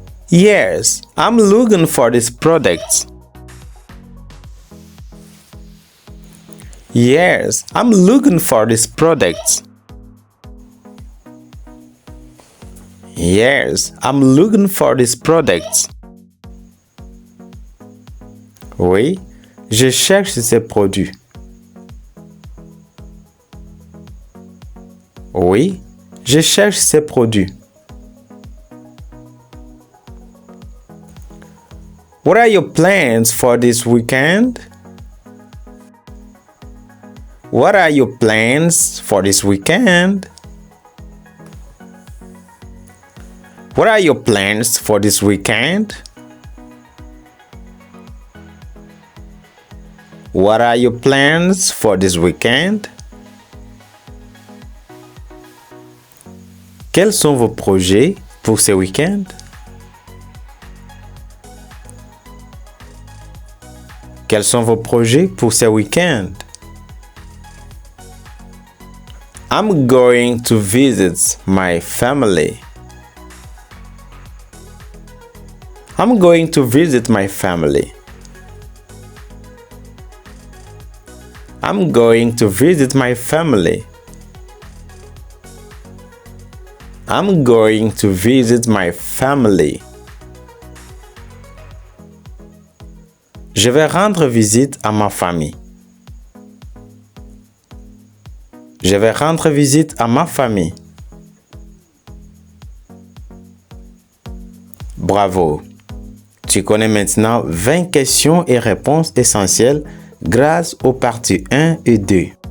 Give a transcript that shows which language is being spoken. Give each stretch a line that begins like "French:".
English: Yes, I'm looking for this product. Yes, I'm looking for this product. Yes, I'm looking for this product.
French: Oui, je cherche ces produits. Oui, je cherche ces produits.
English: What are your plans for this weekend? What are your plans for this weekend? What are your plans for this weekend? What are your plans for this weekend?
French: Quels sont vos projets pour ce week-end? Quels sont vos projets pour ce week-end?
English: I'm going to visit my family. I'm going to visit my family. I'm going to visit my family. I'm going to visit my family.
French: Je vais rendre visite à ma famille. Je vais rendre visite à ma famille. Bravo! Tu connais maintenant 20 questions et réponses essentielles grâce aux parties 1 et 2.